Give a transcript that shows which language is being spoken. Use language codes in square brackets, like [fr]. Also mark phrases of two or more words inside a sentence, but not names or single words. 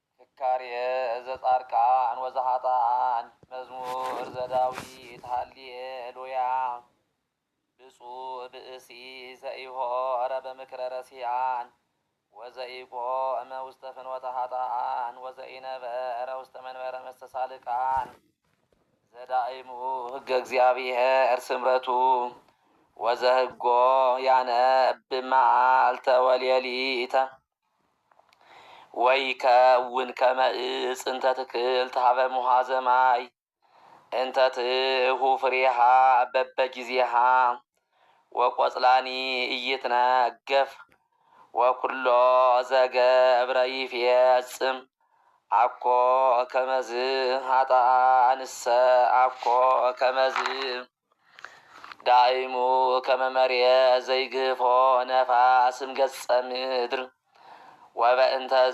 [gez] ዝካርየ ዘጻርቃን ወዘኃጥኣን መዝሙር ዘዳዊት ሃሌሉያ። ብፁዕ ብእሲ ዘኢሖረ በምክረ ረሲዓን ወዘኢቆመ ውስተ ፍኖተ ኃጥኣን ወዘኢነበረ ውስተ መንበረ መስተሳልቃን ዘዳእሙ ሕገ እግዚአብሔር ስምረቱ ወዘህጎ ያነብ መዓልተ ወሌሊተ ወይከውን ከመ ዕፅ እንተ ትክልት ሀበ ሙሃዘ ማይ እንተ ትሁ ፍሬሃ በበጊዜሃ ወቈጽላኒ ኢይትነገፍ ወኩሎ ዘገብረ ይፌጽም አኮ ከመዝ ኃጥኣንሰ አኮ ከመዝ ዳእሙ ከመ መሬት ዘይግፎ ነፋስም ገጸ ምድር ወበእንተዝ